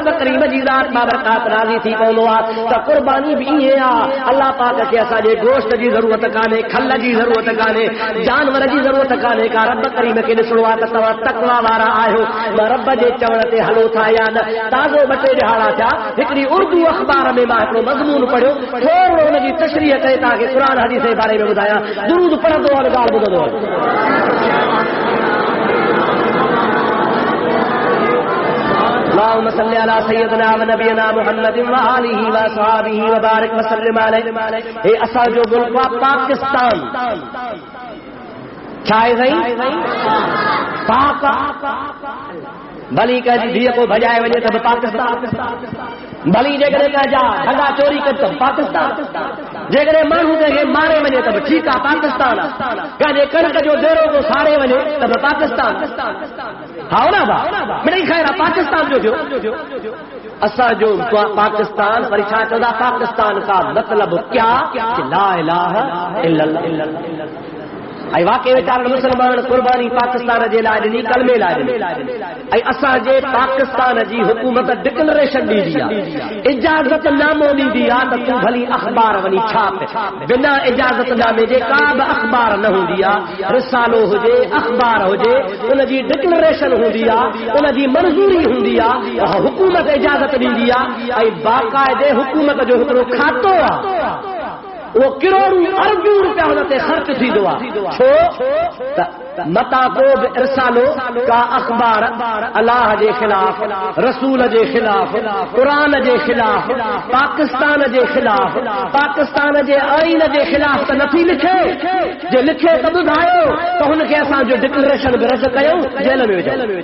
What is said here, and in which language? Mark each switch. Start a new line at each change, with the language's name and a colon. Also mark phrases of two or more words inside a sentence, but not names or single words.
Sindhi: रब करीम जी ज़ात बाबरकात राज़ी थी पवंदो आहे त क़ुर्बानी बि ईअं आहे अल्लाह पाक खे असांजे गोश्त जी ज़रूरत कान्हे खल जी ज़रूरत कान्हे जानवर जी ज़रूरत कान्हे का रब करीम खे ॾिसणो आहे त तव्हां तक़वा वारा आहियो रब जे चवण ते हलो था या न ताज़ो 2 टे ॾहाड़ा थिया हिकिड़ी उर्दू अख़बार में मां हिकिड़ो मज़मून पढ़ियो थोरो हुनजी तशरीह करे तव्हांखे क़ुर हदीस जे बारे में ॿुधायां दुरूद पढ़ंदो और ॻाल्हि ॿुधंदो
Arabic: اللهم صل على سيدنا ونبينا محمد وآله وصحبه وبارك وسلم عليه
Sindhi: اے असांजो मुल्क आहे पाकिस्तान छा आहे साईं पाक भली कंहिंजी धीअ को भॼाए वञे त पाकिस्तान भली जेकॾहिं कंहिंजा ढगा चोरी कनि त पाकिस्तान जेकॾहिं माण्हू कंहिंखे मारे वञे त ठीकु आहे पाकिस्तान आहे कंहिंजे कणिक जो देरो को साड़े वञे त पाकिस्तान हा न भाउ मिड़ई ख़ैर आहे पाकिस्तान जो थियो असांजो पाकिस्तान वरी छा चवंदा पाकिस्तान
Urdu: کا مطلب کیا
Arabic: لا إله إلا الله
Sindhi: ऐं वाक़ई वीचार मुस्लमान क़ुर्बानी पाकिस्तान जे लाइ ॾिनी कलमे लाइ ॾिनी ऐं असांजे पाकिस्तान जी हुकूमत डिक्लेरेशन ॾींदी आहे इजाज़त नामो ॾींदी आहे त तूं भली अख़बार वञी छाप बिना इजाज़त नामे जे का बि अख़बार न हूंदी आहे रिसालो हुजे अख़बार हुजे उनजी डिक्लेरेशन हूंदी आहे उनजी मंज़ूरी हूंदी आहे हुकूमत इजाज़त ॾींदी आहे ऐं बाक़ाइदे हुकूमत जो हिकिड़ो खातो आहे वो करोड़ों अरबों रुपया हुन ते ख़र्च थींदो आहे छो त मता को बि इरसालो का अख़बार अल्लाह जे ख़िलाफ़ रसूल जे ख़िलाफ़ क़ुर जे ख़िलाफ़ पाकिस्तान जे ख़िलाफ़ पाकिस्तान जे आइन जे ख़िलाफ़ त नथी लिखे जे लिखे त ॿुधायो त हुनखे असांजो डिक्लेरेशन बि रद्द कयूं जेल में विझो